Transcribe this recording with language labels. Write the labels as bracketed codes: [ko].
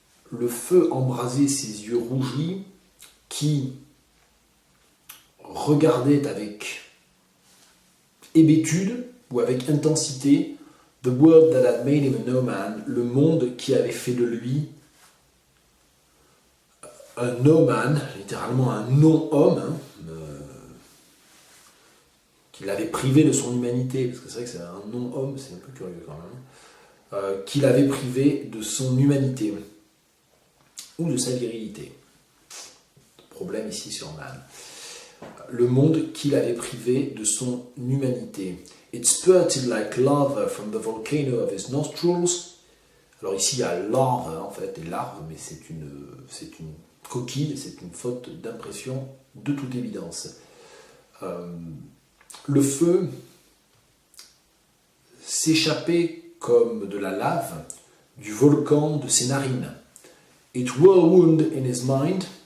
[fr] Le feu embrasait ses yeux rougis qui regardait avec hébétude ou avec intensité [en] the world that had made him a no man, [fr] le monde qui avait fait de lui un no man, littéralement un non-homme, hein, qui l'avait privé de son humanité, parce que c'est vrai que c'est un non-homme, c'est un peu curieux quand même, qui l'avait privé de son humanité. ou de sa virilité. Problème ici sur Man. Le monde qu'il avait privé de son humanité. [en] It spurted like lava from the volcano of his nostrils. [fr] Alors ici il y a larve en fait, des larves, mais c'est une coquille, c'est une faute d'impression de toute évidence. Le feu s'échappait comme de la lave du volcan de ses narines. [en] It whirlwound in his mind.